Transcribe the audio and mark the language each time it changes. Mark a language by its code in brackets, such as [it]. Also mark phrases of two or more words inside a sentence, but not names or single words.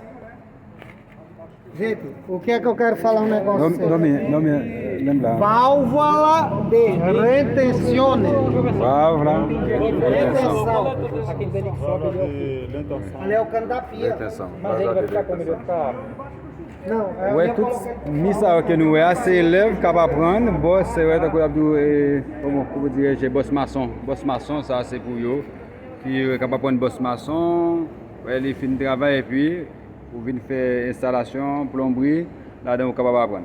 [pt] Gente, o que é que eu quero falar um negócio? Não me lembrar. Válvula de retenzione. Válvula. Retenção. Aquele sobe ali. Ali é o cano da pia. Atenção. Mas ele vai ficar como? Ele vai ficar Não, [fr] Ouais, tout ça que nous avons, c'est élèves qui apprendre. Boss, c'est vrai que comment dirais-je, boss maçon. Boss maçon, ça c'est pour eux. Qui est capable prendre boss maçon, ouais, ils finissent de travailler et puis pour venir faire installation, plomberie, là-dedans on capable apprendre.